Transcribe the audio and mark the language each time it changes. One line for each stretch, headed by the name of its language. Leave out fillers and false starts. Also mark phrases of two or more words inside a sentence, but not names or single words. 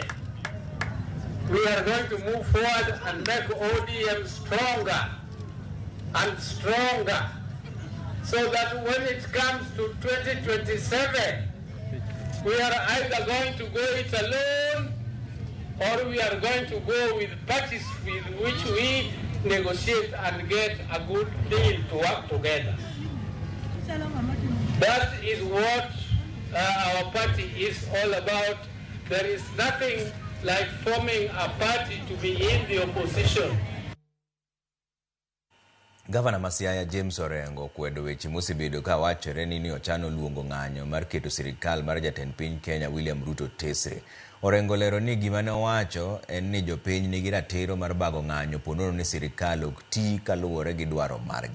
English: We are going to move forward and make ODM stronger and stronger, so that when it comes to 2027, we are either going to go it alone or we are going to go with parties with which we negotiate and get a good deal to work together. That is what our party is all about. There is nothing like forming a party to be in the opposition.
Luo (Kenya and Tanzania): Gavana Masiaya James Orengo kwedo weche mosebedo ka wachore ni ochano luongo ng'anyo mar keto sirikal mar jatend piny Kenya William Ruto tesre. Orengo lero ni gima ne owacho en ni jopiny nigi ratiro mar bago ng'anyo ponono ni sirikal ok ti kaluwore gi dwaro margi.